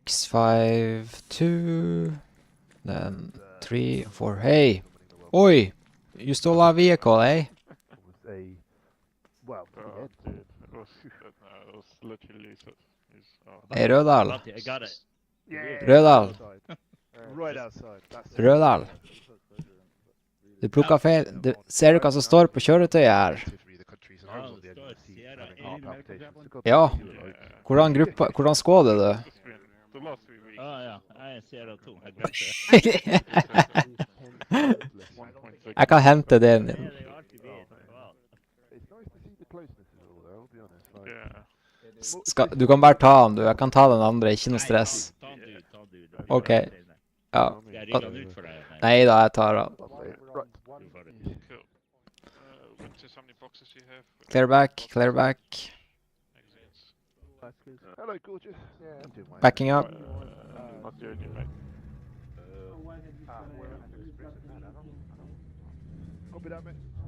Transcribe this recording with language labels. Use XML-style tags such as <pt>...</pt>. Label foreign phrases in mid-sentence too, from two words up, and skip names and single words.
<en>5-2. Then 3-4. Hey! Oi! You stole our vehicle, eh? Well, Dude, it was literally Hey, Rödal. I got it. Rödal. Right outside. That's</en> <sv>Rödal. Du plockar fel.</sv> <no>Ser du hva som står på kjøretøyet her? Ja. Hvordan skår det, du? Ja. Jeg ser det to. Jeg kan hente den. Du kan bare ta den, du. Jeg kan ta den andre, ikke noe stress. Ok. Ja. Nei da, jeg tar den.</no> <en>Clear back, clear back. Hello, gorgeous. Yeah, I'm doing my Backing up. Copy that, mate.</en>